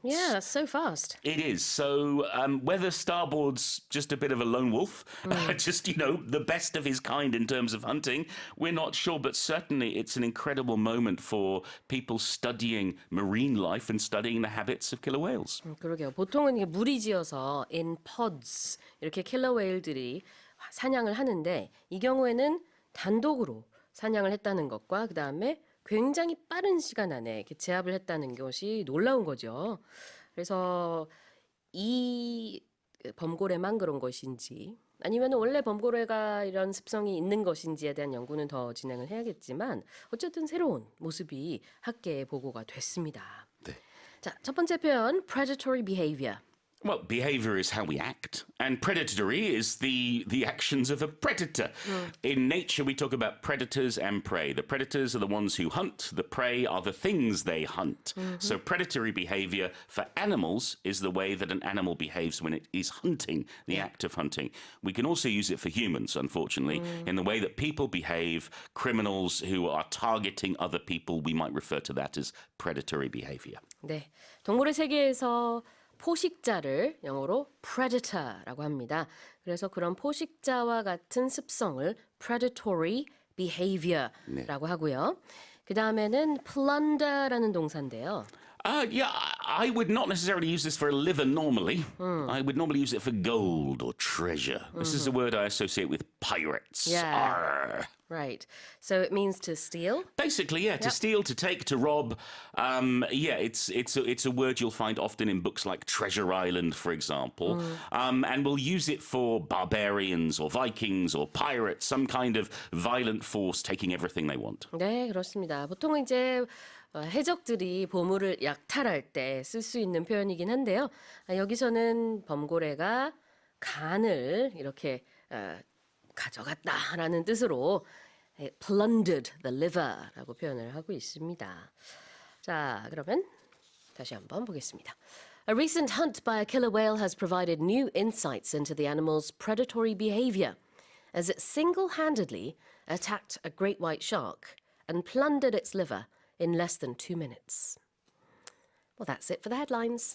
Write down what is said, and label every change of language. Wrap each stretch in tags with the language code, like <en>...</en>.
<en>Yeah, that's so fast. It is. So whether Starboard's just a bit of a lone wolf, just, the best of his kind in terms of hunting, we're not sure. But certainly it's an incredible moment for people studying marine life and studying the habits of killer whales.</en> <ko>그러게요. 보통은 이게 무리지어서</ko> <en>in pods</en> <ko>이렇게 킬러 웨일들이 사냥을 하는데 이 경우에는 단독으로 사냥을 했다는 것과 그다음에 굉장히 빠른 시간 안에 이렇게 제압을 했다는 것이 놀라운 거죠. 그래서 이 범고래만 그런 것인지 아니면 원래 범고래가 이런 습성이 있는 것인지에 대한 연구는 더 진행을 해야겠지만 어쨌든 새로운 모습이 학계에 보고가 됐습니다. 네. 자, 첫 번째 표현</ko> <en>predatory behavior. Well, behavior is how we act, and predatory is the actions of a predator. In nature, we talk about predators and prey. The predators are the ones who hunt. The prey are the things they hunt. So predatory behavior for animals is the way that an animal behaves when it is hunting, the act of hunting. We can also use it for humans, unfortunately, in the way that people behave. Criminals who are targeting other people, we might refer to that as predatory behavior.</en> <ko>네, 동물의 세계에서 포식자를 영어로 predator라고 합니다. 그래서 그런 포식자와 같은 습성을 predatory behavior라고 하고요. 그 다음에는 plunder라는 동사인데요.</ko> <en>I would not necessarily use this for a liver normally. I would normally use it for gold or treasure. This is a word I associate with pirates. Yeah. Arr. Right. So it means to steal. Basically, yeah, to steal, to take, to rob. It's a word you'll find often in books like Treasure Island, for example. And we'll use it for barbarians or Vikings or pirates, some kind of violent force taking everything they want.</en> <ko>네, 그렇습니다. 보통 이제 해적들이 보물을 약탈할 때 쓸 수 있는 표현이긴 한데요. 여기서는 범고래가 간을 이렇게 가져갔다라는 뜻으로</ko> <en>plundered the liver</en> <ko>라고 표현을 하고 있습니다. 자, 그러면 다시 한번 보겠습니다.</ko> <en>A recent hunt by a killer whale has provided new insights into the animal's predatory behavior as it single-handedly attacked a great white shark and plundered its liver in less than 2 minutes. Well, that's it for the headlines.</en>